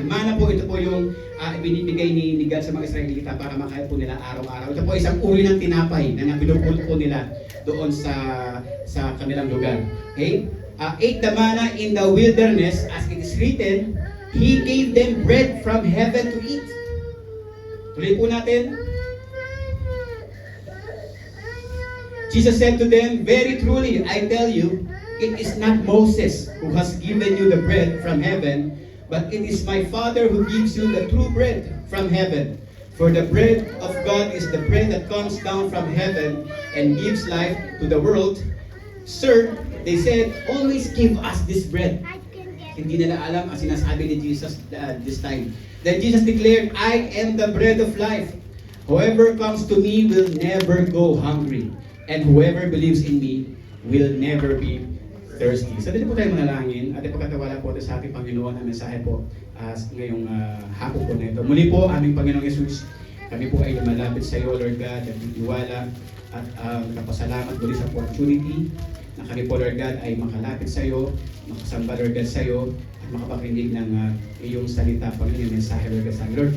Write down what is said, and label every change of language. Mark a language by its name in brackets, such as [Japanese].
[Filipino] Manna po, ito po yung binibigay ni God sa mga Israelita para makain po nila araw-araw. Ito po isang uri ng tinapay na pinupulot po nila doon sa kanilang lugar. [English] Okay? Ate the manna in the wilderness, as it is written, He gave them bread from heaven to eat. [Filipino] Tuloy po natin. [English] Jesus said to them, "Very truly, I tell you, it is not Moses who has given you the bread from heaven, but it is my Father who gives you the true bread from heaven. For the bread of God is the bread that comes down from heaven and gives life to the world." Sir, they said, "Always give us this bread." [Filipino] Hindi nila alam ang sinasabi ni Jesus [English] this time. Then Jesus declared, "I am the bread of life. Whoever comes to me will never go hungry, and whoever believes in me will never be thirsty." [Filipino] So dito po tayo manalangin at ipagkatiwala po sa ating Panginoon ang mensahe po ngayong hapon po na ito. Muli po, aming Panginoong Yesus, kami po ay lumalapit sa iyo, Lord God, at nagtiwala at napasalamat muli sa opportunity na kami po, Lord God, ay makalapit sa iyo, makasamba, Lord God, sa iyo, at makapakinig ng iyong salita, Panginoon, yung mensahe, Lord God, sa amin.